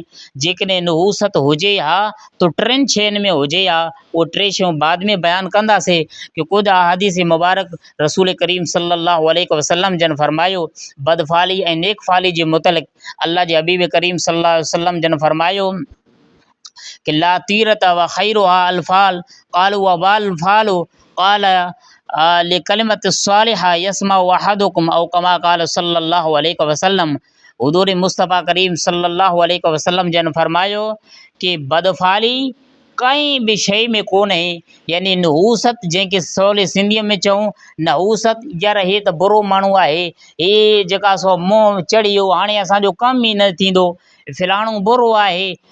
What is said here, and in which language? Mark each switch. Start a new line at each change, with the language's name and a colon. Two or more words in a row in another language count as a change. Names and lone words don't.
Sindhi: जेकॾहिं नहूसत हुजे हा तो टिनि शयुनि में हुजे हा, उहो टे शयूं बाद में बयानु कंदासीं कि कुझु अहादीस मुबारक रसूल करीम
Arabic: صلى الله عليه وسلم
Sindhi: जन फरमायो बदफ़ाली ऐं नेक फ़ाली जे मुतलिक़ अल्लाह जे हबीब करीम
Arabic: صلى الله عليه وسلم
Sindhi: जन फरमायो कि
Arabic: لا طيرة وخيرها الفأل قالوا و والفأل قال لكلمة صالحة يسمعها أحدكم أو كما قال صلى الله عليه وسلم.
Sindhi: हुज़ूर मुस्तफ़ा करीम
Arabic: صلى الله عليه وسلم
Sindhi: जन फरमायो कि बदफ़ाली कंहिं बि शइ में कोन आहे, यानी नहूसत जंहिंखे सवले सिंधीअ में चऊं नहूसत, यार हे त बुरो माण्हू आहे, हे जेका सो मोह चढ़ी वियो, हाणे असांजो कमु ई न थींदो, फ़िलाणो बुरो आहे,